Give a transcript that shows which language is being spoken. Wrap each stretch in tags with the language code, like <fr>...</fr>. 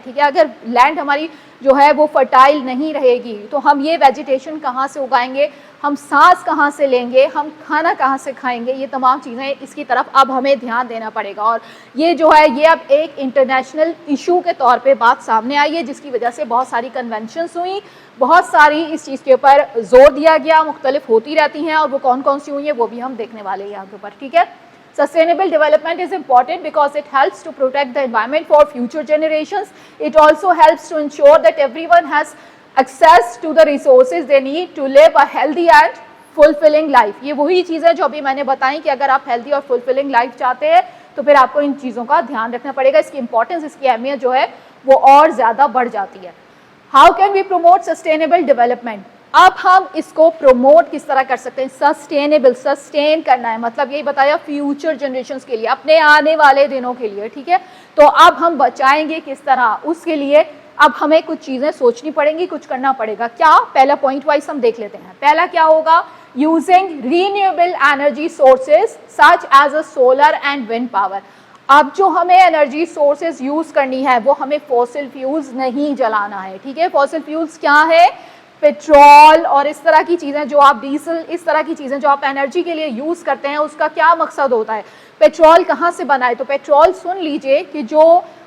<ur>ٹھیک ہے, اگر لینڈ ہماری جو ہے وہ فرٹائل نہیں رہے گی تو ہم یہ ویجیٹیشن کہاں سے اگائیں گے, ہم سانس کہاں سے لیں گے, ہم کھانا کہاں سے کھائیں گے, یہ تمام چیزیں اس کی طرف اب ہمیں دھیان دینا پڑے گا. اور یہ جو ہے یہ اب ایک انٹرنیشنل ایشو کے طور پہ بات سامنے آئی ہے جس کی وجہ سے بہت ساری کنونشنز ہوئیں, بہت ساری اس چیز کے اوپر زور دیا گیا, مختلف ہوتی رہتی ہیں اور وہ کون کون سی ہوئی ہیں وہ بھی ہم دیکھنے والے ہیں یہاں کے اوپر. ٹھیک ہے,</ur> <en>Sustainable development is important because it helps to protect the environment for future generations. It also helps to ensure that everyone has access to the resources they need to live a healthy and fulfilling life.</en> <ur>یہ وہی چیزیں جو ابھی میں نے بتائیں کہ اگر آپ healthy اور fulfilling life چاہتے ہیں تو پھر آپ کو ان چیزوں کا دھیان رکھنا پڑے گا. اس کی امپورٹنس, اس کی اہمیت جو ہے وہ اور زیادہ بڑھ جاتی ہے.</ur> <en>How can we promote sustainable development?</en> <ur>اب ہم اس کو پروموٹ کس طرح کر سکتے ہیں؟ سسٹینیبل, سسٹین کرنا ہے, مطلب یہی بتایا فیوچر جنریشنز کے لیے, اپنے آنے والے دنوں کے لیے. ٹھیک ہے, تو اب ہم بچائیں گے کس طرح, اس کے لیے اب ہمیں کچھ چیزیں سوچنی پڑیں گی, کچھ کرنا پڑے گا. کیا؟ پہلا پوائنٹ وائز ہم دیکھ لیتے ہیں.</ur> <en>پہلا کیا ہوگا؟ Using renewable energy sources such as a solar and wind power.</en> <ur>اب جو ہمیں انرجی سورسز یوز کرنی ہے وہ ہمیں فوسل فیولز نہیں جلانا ہے, ٹھیک ہے. فوسل فیولز کیا ہے؟ پیٹرول اور اس طرح کی چیزیں جو آپ ڈیزل, اس طرح کی چیزیں جو آپ انرجی کے لیے یوز کرتے ہیں, اس کا کیا مقصد ہوتا ہے؟ پیٹرول کہاں سے بنا ہے؟ تو پیٹرول سن لیجئے کہ جو</ur>